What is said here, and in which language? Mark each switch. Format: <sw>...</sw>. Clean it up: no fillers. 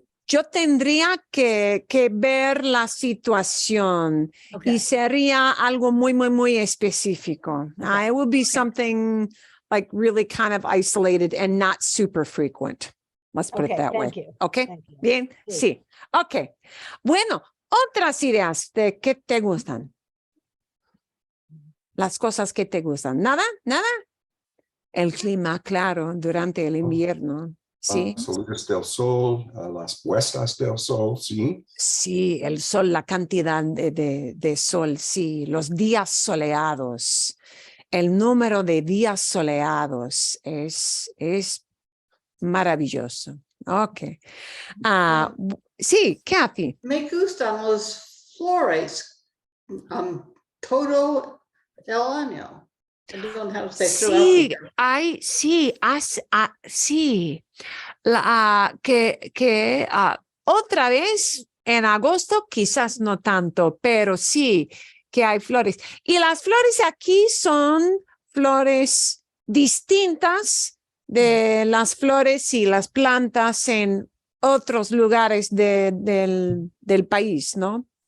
<es>Yo tendría que ver la situación</es> <en>Okay.</en> <es>y sería algo muy, muy, muy específico.</es> <en>Okay. It would be something like really kind of isolated and not super frequent. Let's put it Okay, that way. thank you. Okay. Thank you.</en> <es>Bien, sí. Ok. Bueno, otras ideas de qué te gustan. Las cosas que te gustan. ¿Nada? ¿Nada? El clima, claro, durante el invierno. Sí. Las salidas del sol, las puestas del sol, sí. Sí, el sol, la cantidad de sol, sí, los días soleados, el número de días soleados es maravilloso. Ok. Sí, Kathy. Me gustan los flores. Todo el año.</es> <en>I don't know how to say throughout the</en> <es>Sí,</es> <en>year.</en> <es>sí. Que otra vez en agosto, quizás no tanto, pero sí que hay flores. Y las flores aquí son flores distintas de las flores y las plantas en otros lugares del país, ¿no?</es>